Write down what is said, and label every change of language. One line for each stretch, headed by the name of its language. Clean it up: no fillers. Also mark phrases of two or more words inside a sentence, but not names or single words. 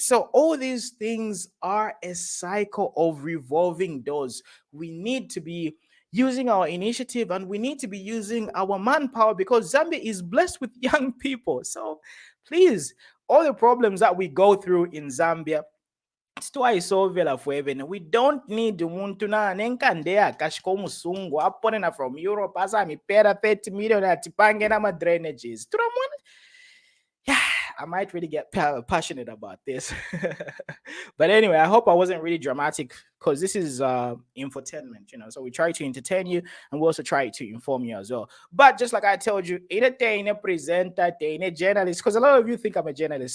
English: So all these things are a cycle of revolving doors. We need to be using our initiative and we need to be using our manpower, because Zambia is blessed with young people. So please, all the problems that we go through in Zambia, we don't need
Bemba: umuntu na nenkandea kashiko musungu aponena
English: from Europe
Bemba: asa mipera
English: 30 million
Bemba: atipange na
English: drainages. Yeah, I might really get passionate about this. But anyway, I hope I wasn't really dramatic, because this is infotainment, so we try to entertain you and we also try to inform you as well. But just like I told you, a presenter, a journalist, because a lot of you think I'm a journalist.